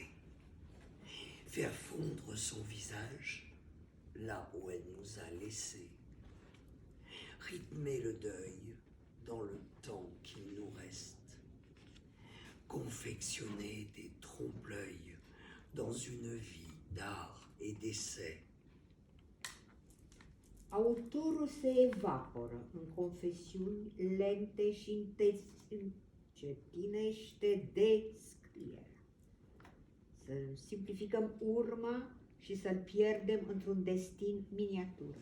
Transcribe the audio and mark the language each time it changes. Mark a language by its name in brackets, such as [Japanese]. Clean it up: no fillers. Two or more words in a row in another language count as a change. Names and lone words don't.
[French] Faire fondre son visage là où elle nous a laissés. Rythmer le deuil dans le temps qu'il nous reste. Confectionner des trompe-l'œil dans une vie d'art et d'essai. [Romanian] Autorul se evaporă în confesiuni lente și încetinește descrierea. Să simplificăm urma și să-l pierdem într-un destin miniatură.